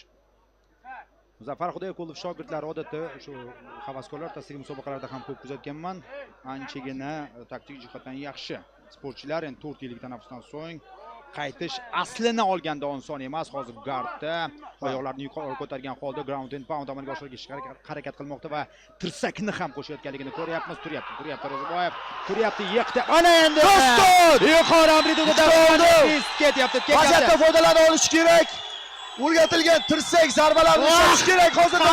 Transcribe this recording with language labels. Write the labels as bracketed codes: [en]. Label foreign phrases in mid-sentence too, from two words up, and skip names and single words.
[uz] Muzaffar Xudoyqulov shogirdlari odatda shu havaskorlar tasdigi musobaqalarda ham ko'p kuzatganman. Anchagina taktik jihatdan yaxshi sportchilar endi 4 yillik tanaffusdan so'ng qaytish aslini olganda oson emas. Hozir gardda oyoqlarini yuqori ko'targan holda [en] ground and pound [uz] amalga oshirishga harakat qilmoqda va tirsakni ham qo'shayotganligini ko'ryapmiz. Turyapti Ro'ziboyev, turyapti, yiqdi. Ana endi Doston! yuqori amplitudada ketyapti. Vaziyatda foydalana olish kerak. O'rgatilgan tirsak zarbalarini ishlatishimiz kerak hozirda